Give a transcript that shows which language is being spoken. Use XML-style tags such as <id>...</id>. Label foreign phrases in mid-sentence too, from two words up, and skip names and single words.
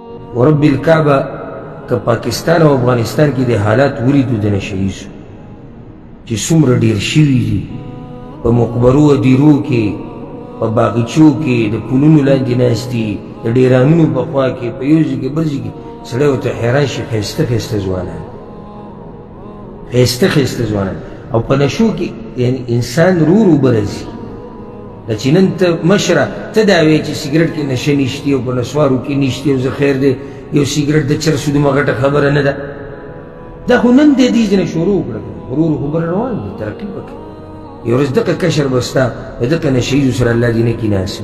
<ar>ورب الکعبه</ar> <ps>که پاکستان او افغانستان کې د حالات ولیدو د نشه ییزو چې څومره ډېر شوي دي په مقبرو او دیرو کې په باغچو کې د پلونو لاندې ناست دي د ډیرانونو په خوا کې په یو ځای کې بل ځای کې سړی ورته حیران شي ښایسته ښایسته ځوانان ښایسته ښایسته ځوانان او په نشو کې یعنی انسان رو رو به راځي دا چې نن ته مشره ته دا وایې چې سګرټ کې نشه نشتي او په نسوارو کې نشتي او زه خیر دی یو سګرټ د چرسو دومره غټه خبره نه ده دا خو نن دی دې ځنه شروع کړه ورو ورو خبره روان دی ترقي وکړه یو ورځ دغه کشر به ستا د دغه نشه ییزو سره الله دې نه کې ناست</ps>